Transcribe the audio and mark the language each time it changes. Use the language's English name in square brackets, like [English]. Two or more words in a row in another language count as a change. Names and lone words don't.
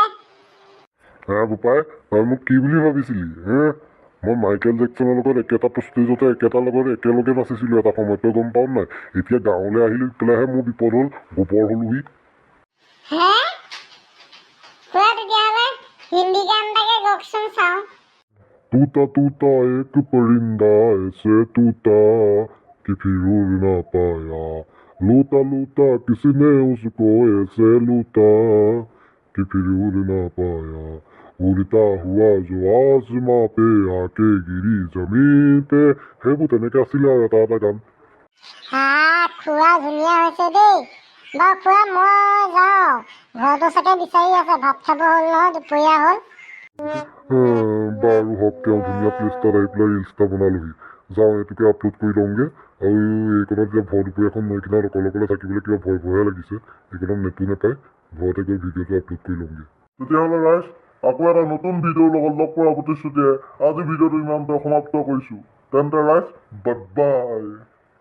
[Assamese] বোপাই তই মোক কি বুলি ভাবিছিলি মই মাইকেল জেকচনৰ লগত একেটা ষ্টেজতে একেলগে নাচিছিলোঁ এটা সময়ত তই গম পাৱ নাই এতিয়া গাঁৱলৈ আহিলি পেলাইহে মোৰ বিপদ হ'ল গোবৰ হলোহি হে তেতিয়াহ'লে হিন্দী গান এটাকে গাওকচোন চাওঁ [Hindi] तूता एक परिंदा ऐसे तूता कि फिर उड़ ना पाया लूटा लूटा किसी ने उसको ऐसे लूटा कि फिर उड़ ना पाया उड़ता हुआ जो आसमां पे आके गिरी जमीन पे [Assamese] সেইবোৰ তেনেকে আছিলে আৰু এটা এটা গান খোৱা ধুনীয়া হৈছে দেই বাৰু খোৱা মই যাওঁ ঘৰটো চাগে বিচাৰি আছে ভাত খাব হ'ল নহয় দুপৰীয়া হ'ল বাৰু হওক তেওঁ ধুনীয়া প্লেচটাত আহি পেলাই ৰিলচ এটা বনালোহি যাওঁ এইটোকে আপলোড কৰি লওঁগৈ আৰু এইকণত এতিয়া ভৰ দুপৰীয়াখন নৈ কিনাৰত অকলে থাকিবলৈ কিবা ভয়হে লাগিছে এইকণত নেটো নাপায় ঘৰতে গৈ ভিডিঅ'টো আপলোড কৰি লওঁগৈ তেতিয়াহ'লে ৰাইজ আকৌ এটা নতুন ভিডিঅ'ৰ লগত লগ পোৱাৰ প্ৰতিশ্ৰুতিৰে আজি ভিডিঅ'টো ইমানতে সমাপ্ত কৰিছোঁ তেন্তে ৰাইজ [English] bye bye